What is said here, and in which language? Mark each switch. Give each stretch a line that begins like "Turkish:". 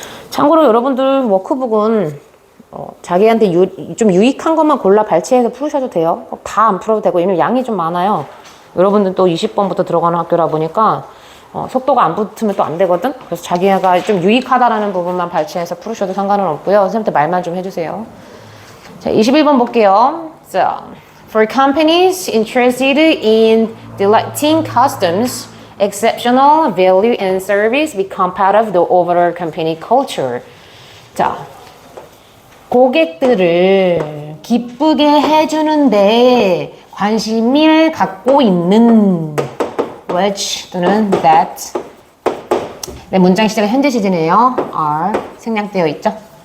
Korean: 참고로 여러분들 워크북은 자기한테 좀 유익한 것만 골라 발췌해서 풀으셔도 돼요. 다 안 풀어도 되고 왜냐면 양이 좀 많아요. 여러분들 또 20번부터 들어가는 학교라 보니까 속도가 안 붙으면 또 안 되거든. 그래서 자기가 좀 유익하다라는 부분만 발췌해서 풀으셔도 상관은 없고요. 선생님한테 말만 좀 해주세요. 자, 21번 볼게요.
English: So, for companies interested in delighting customers, exceptional value and service become part of the overall company culture.
Korean: 자, 고객들을 기쁘게 해주는데 관심을 갖고 있는 which 또는 that. 네, 문장 시작은 현재 시제네요. are 생략되어 있죠.